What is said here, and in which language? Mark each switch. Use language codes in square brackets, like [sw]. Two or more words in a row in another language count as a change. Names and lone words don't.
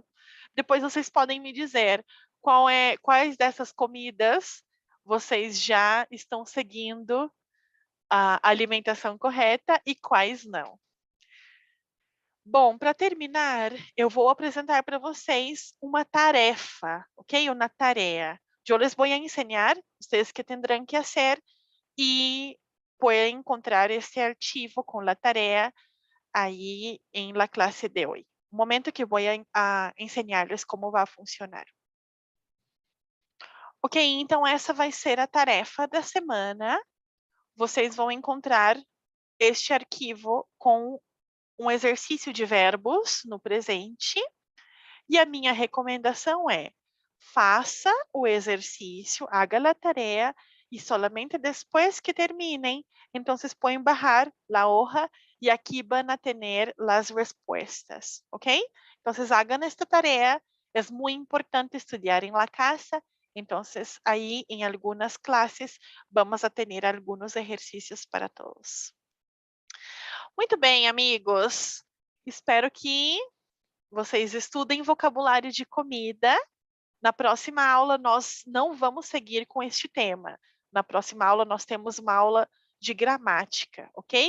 [pt] Depois vocês podem me dizer quais dessas comidas vocês já estão seguindo a alimentação correta e quais não. Bom, para terminar, eu vou apresentar para vocês uma tarefa, ok? Uma tarefa. [es] Eu les voy a enseñar, vocês que tendrán que hacer y pueden encontrar este archivo con la tarea ahí en la clase de hoy. Un momento que voy a enseñarles como [pt] vai funcionar. Ok, então essa vai ser a tarefa da semana. Vocês vão encontrar este arquivo com um exercício de verbos no presente. E a minha recomendação é: faça o exercício, [es] haga la tarea y solamente después que terminen, entonces pueden bajar la hoja y aquí van a tener las respuestas, ¿ok? Entonces hagan esta tarea, es muy importante estudiar en la casa, entonces ahí en algunas clases vamos a tener algunos ejercicios para todos. [pt] Muito bem, amigos. Espero que vocês estudem vocabulário de comida. Na próxima aula, nós não vamos seguir com este tema. Na próxima aula, nós temos uma aula de gramática, ok?